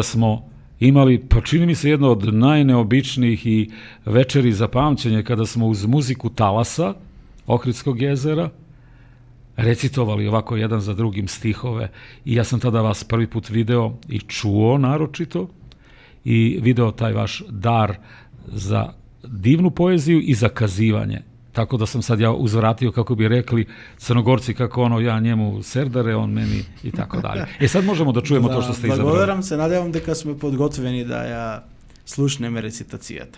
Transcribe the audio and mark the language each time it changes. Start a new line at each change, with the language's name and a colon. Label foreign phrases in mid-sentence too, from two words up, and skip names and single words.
Serbian: smo imali, pa čini mi se, jedno od najneobičnijih i večeri za pamćenje, kada smo uz muziku talasa Ohridskog jezera recitovali ovako jedan za drugim stihove, i ja sam tada vas prvi put video i čuo naročito, i video taj vaš dar za divnu poeziju i za kazivanje. Tako da sam sad ja uzvratio, kako bi rekli Crnogorci, kako ono, ja njemu serdare, on meni i tako dalje. Sad možemo da čujemo to što ste izabrali.
Macedonian: Благодарам се, надевам дека сме подготвени да ја слушнеме рецитацијата.